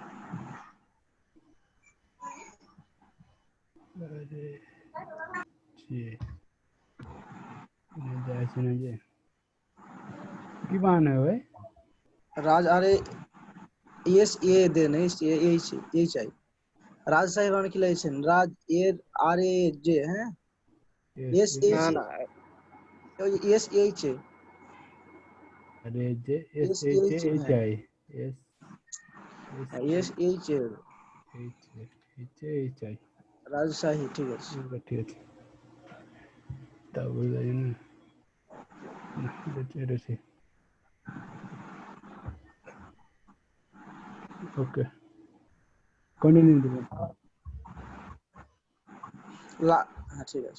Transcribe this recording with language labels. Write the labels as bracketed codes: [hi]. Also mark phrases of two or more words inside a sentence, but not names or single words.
[bn] কি বানানো [hi] है भाई? [bn] রাজ আরে [en] S A then H I [bn] রাজশাহী বানানো কি লিখেছেন? রাজ এর আর এ জে হ্যাঁ এস এইচ না না এস এইচ এ [hi] अरे जे एस एस एच एच एच है आई एस [bn] एस এইচ এ [hi] एच एच आई [bn] রাজশাহী ঠিক আছে। ঠিক আছে তারপর যাই না এটা ঠিক [en] okay continue [bn] দেবেন হ্যাঁ ঠিক আছে